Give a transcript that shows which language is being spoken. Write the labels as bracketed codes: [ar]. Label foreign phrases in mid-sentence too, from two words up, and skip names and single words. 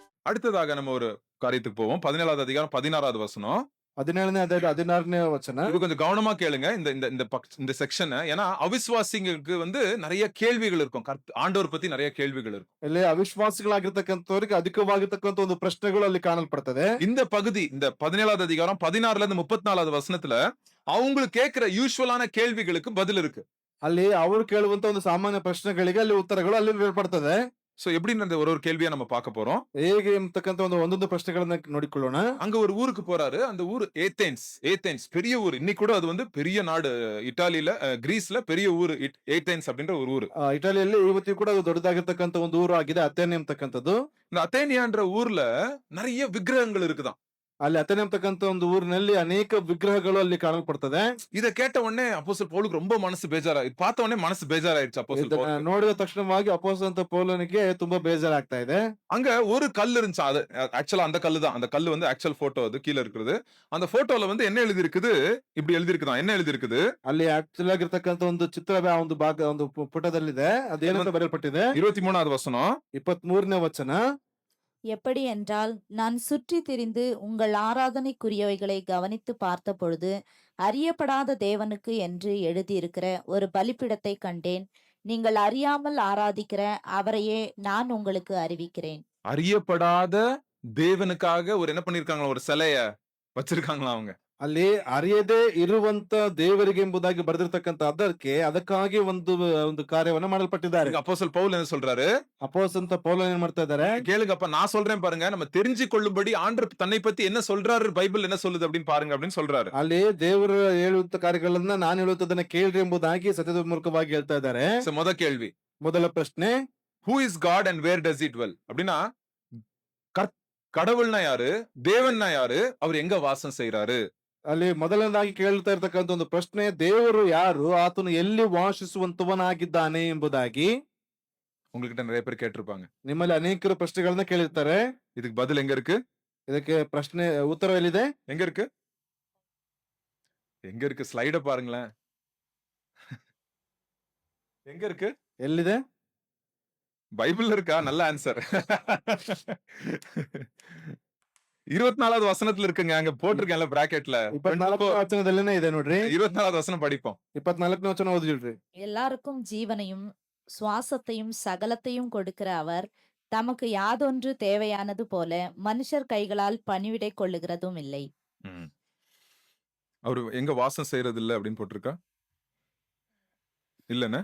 [ta] அடுத்ததாக நம்ம ஒரு காரியத்துக்கு போவோம். 17வது அதிகாரம் 16வது வசனம். [kn] 17ನೇ ಅಧ್ಯಾಯದ 16ನೇ ವಚನ. [ta] இது கொஞ்சம் கவனமா கேளுங்க இந்த இந்த இந்த இந்த செக்ஷனை. ஏன்னா அவிசுவாசிங்களுக்கு நிறைய கேள்விகள் இருக்கும். ஆண்டவர் பத்தி நிறைய கேள்விகள் இருக்கும். [kn] ಇಲ್ಲಿ ಅವಿಶ್ವಾಸಿಗಳಾಗಿರ್ತಕ್ಕಂಥವ್ರಿಗೆ ಅಧಿಕವಾಗಿರ್ತಕ್ಕಂಥ ಒಂದು ಪ್ರಶ್ನೆಗಳು ಅಲ್ಲಿ ಕಾಣಲ್ಪಡ್ತದೆ. [ta] இந்த பகுதி இந்த 17வது அதிகாரம் 16ல இருந்து 34வது வசனத்துல அவங்களுக்கு கேட்கிற யூசுவலான கேள்விகளுக்கு பதில் இருக்கு. [kn] ಅಲ್ಲಿ ಅವರು ಕೇಳುವಂತ ಒಂದು ಸಾಮಾನ್ಯ ಪ್ರಶ್ನೆಗಳಿಗೆ ಅಲ್ಲಿ ಉತ್ತರಗಳು ಅಲ್ಲಿ ನೀಡಲ್ಪಡ್ತದೆ. [ta] சோ எப்படின்னு ஒரு கேள்வியா நம்ம பார்க்க போறோம். [kn] ಹೇಗೆ ಎಂಬತಕ್ಕಂತ ಒಂದೊಂದು ಪ್ರಶ್ನೆಗಳನ್ನ ನೋಡಿಕೊಳ್ಳೋಣ. [ta] அங்க ஒரு ஊருக்கு போறாரு. அந்த ஊர் ஏதென்ஸ் பெரிய ஊர். இன்னைக்கு கூட அது பெரிய நாடு. இட்டாலியில கிரீஸ்ல பெரிய ஊர் ஏதென்ஸ் அப்படின்ற ஒரு ஊர். [kn] ಇಟಾಲಿಯಲ್ಲಿ ಇವತ್ತಿಗೂ ಕೂಡ ಅದು ದೊಡ್ಡದಾಗಿರ್ತಕ್ಕಂಥ ಒಂದು ಊರು ಆಗಿದೆ ಅಥೇನೆ ಎಂಬತಕ್ಕಂಥದ್ದು. [ta] இந்த ಅಥೇನಿயான்ற ஊர்ல நிறைய விக்கிரகங்கள் இருக்குதான். [kn] ಅಲ್ಲಿ ಅಥೇನೆ ಎಂಬತಕ್ಕಂಥ ಒಂದು ಊರಿನಲ್ಲಿ ಅನೇಕ ವಿಗ್ರಹಗಳು ಅಲ್ಲಿ ಕಾಣಲ್ಪಡ್ತದೆ. [ta] இத கேட்ட உடனே அப்போஸ்தலர் பவுலுக்கு ரொம்ப மனசு பேஜாராயிடுச்சு. பார்த்த உடனே மனசு பேஜாராயிடுச்சு அப்போஸ்தலர் பவுலுக்கு. [kn] ನೋಡಿದ ತಕ್ಷಣವಾಗಿ ಅಪೊಸ್ತಲ ಪೌಲನಿಗೆ ತುಂಬಾ ಬೇಜಾರಾಗ್ತಾ ಇದೆ. [ta] அங்க ஒரு கல் இருந்துச்சு. அது ஆக்சுவலா அந்த கல்லு தான். அந்த கல்லு [en] actual photo. [ta] அது கீழ இருக்குது. அந்த போட்டோல என்ன எழுதி இருக்குது? இப்படி எழுதி இருக்குதான். என்ன எழுதி இருக்குது? [kn] ಅಲ್ಲಿ ಆಕ್ಚುಲ್ ಆಗಿರ್ತಕ್ಕಂಥ ಒಂದು ಚಿತ್ರದ ಒಂದು ಭಾಗ ಒಂದು ಪುಟದಲ್ಲಿದೆ. ಅದೇನಂತ ಬರೆಯಲ್ಪಟ್ಟಿದೆ? [ta] 23வது வசனம். [kn] 23ನೇ ವಚನ. [ta] எப்படி என்றால், நான் சுற்றி திரிந்து உங்கள் ஆராதனைக்குரியவைகளை கவனித்து பார்த்த பொழுது அறியப்படாத தேவனுக்கு என்று எழுதியிருக்கிற ஒரு பலிப்பிடத்தை கண்டேன். நீங்கள் அறியாமல் ஆராதிக்கிற அவரையே நான் உங்களுக்கு அறிவிக்கிறேன். அறியப்படாத தேவனுக்காக ஒரு என்ன பண்ணிருக்காங்களா? ஒரு சிலைய வச்சிருக்காங்களா அவங்க. [kn] ಅಲ್ಲಿ ಅರಿಯದೇ ಇರುವಂತ ದೇವರಿಗೆ ಎಂಬುದಾಗಿ ಬರೆದಿರ್ತಕ್ಕಂಥ ಅದಕ್ಕಾಗಿ ಒಂದು ಕಾರ್ಯವನ್ನ ಮಾಡಲ್ಪಟ್ಟಿದ್ದಾರೆ. [ta] அப்போஸ்தலர் பவுல் என்ன சொல்றாரு? [kn] ಅಪೊಸ್ತಲ ಪೌಲ ಏನ್ ಮಾಡ್ತಾ ಇದ್ದಾರೆ? [ta] கேளுங்கப்பா, நான் சொல்றேன் பாருங்க. நம்ம தெரிஞ்சு கொள்ளும்படி ஆண்டவர் தன்னை பத்தி என்ன சொல்றாரு, பைபிள் என்ன சொல்லுது அப்படின்னு பாருங்க அப்படின்னு சொல்றாரு. [kn] ಅಲ್ಲಿ ದೇವರು ಹೇಳುವಂತ ಕಾರ್ಯಗಳನ್ನ ನಾನು ಹೇಳುತ್ತದನ್ನ ಕೇಳ್ರಿ ಎಂಬುದಾಗಿ ಸತ್ಯದ ಮೂಲಕವಾಗಿ ಹೇಳ್ತಾ ಇದ್ದಾರೆ. [ta] முதல் [kn] ಪ್ರಶ್ನೆ, [en] who is God and where does he dwell? [ta] அப்படின்னா கடவுள்னா யாரு, தேவன்னா யாரு, அவர் எங்க வாசம் செய்யறாரு? [kn] ಅಲ್ಲಿ ಮೊದಲನೇದಾಗಿ ಕೇಳ್ತಾ ಇರ್ತಕ್ಕಂಥ ಒಂದು ಪ್ರಶ್ನೆ, ದೇವರು ಯಾರು, ಆತನು ಎಲ್ಲಿ ವಾಸಿಸುವಂತವನಾಗಿದ್ದಾನೆ ಎಂಬುದಾಗಿ. [ta] உங்ககிட்ட நிறைய பேர் கேட்டிருப்பாங்க. [kn] ನಿಮ್ಮಲ್ಲಿ ಅನೇಕರು ಪ್ರಶ್ನೆಗಳನ್ನ ಕೇಳಿರ್ತಾರೆ. [ta] இதுக்கு பதில் எங்க இருக்கு? [kn] ಇದಕ್ಕೆ ಪ್ರಶ್ನೆ ಉತ್ತರ ಎಲ್ಲಿದೆ? [ta] எங்க இருக்கு? எங்க இருக்கு? ஸ்லைட பாருங்களேன். எங்க இருக்கு? [kn] ಎಲ್ಲಿದೆ? [ta] பைபிள்ல இருக்கா? நல்ல ஆன்சர். 24வது வசனத்துல இருக்குங்க. அங்க போட்டிருக்கேன்ல பிராக்கெட்ல. [kn] 24ನೇ ವಚನದಲ್ಲಿನೇ ಇದೆ ನೋಡ್ರಿ. [ta] 24வது வசனம் படிப்போம். [kn] 24ನೇ ವಚನ ಓದಿಡ್ರಿ. [ta] எல்லாருக்கும் ஜீவனையும் சுவாசத்தையும் சகலத்தையும் கொடுக்கிற அவர் தமக்கு யாதொன்று தேவையானது போல மனுஷர் கைகளால் பணிவிடை கொள்ளுகிறதும் இல்லை. அவரு எங்க வாசம் செய்யறது இல்ல அப்படின்னு போட்டிருக்கா? இல்லன்னு